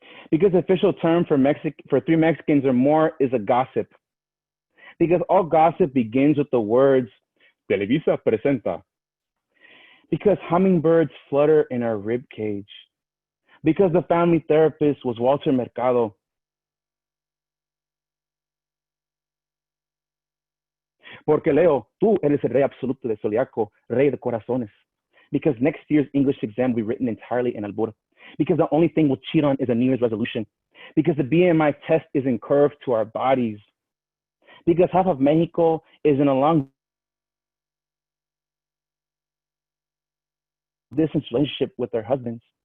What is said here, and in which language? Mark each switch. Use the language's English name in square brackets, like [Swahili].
[English] Because the official term for 3 Mexicans or more is a gossip. Because all gossip begins with the words, Televisa presenta. Because hummingbirds flutter in our rib cage. Because the family therapist was Walter Mercado. [Spanish] Porque Leo, tú eres el rey absoluto de Zodiaco, rey de corazones. [English] Because next year's English exam will be written entirely in albur. Because the only thing we'll cheat on is a New Year's resolution. Because the BMI test isn't curved to our bodies. Because half of Mexico is in a long distance relationship with their husbands.